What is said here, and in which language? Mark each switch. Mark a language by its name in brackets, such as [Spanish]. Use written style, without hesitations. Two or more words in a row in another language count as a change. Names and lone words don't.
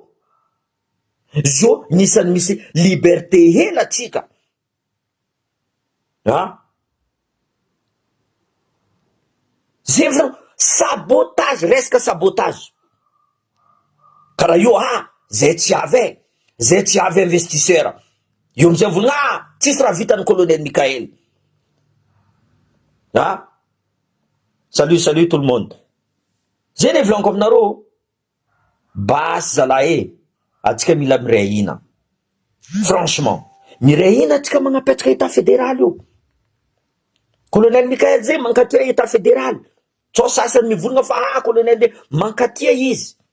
[Malagasy] Zo nisan'ny misy liberté hela tsika, zay vola sabotage, resaka sabotage. Karaha io zay tsy avy investisseur. Io amizay volagna tsisy raha vitan'ny colonel Mikael. [French] Salut tout le monde. [Malagasy] Zay ne volaniko aminareo, basy zalahy atsika mila miray hina. Franchement, miray hina atsika magnapetraka [French] état fédéral [Malagasy] io. Colonel Mikael zay mankatia [French] état fédéral. [Malagasy] Tsao sasany mivolagna fa colonel mankatia izy.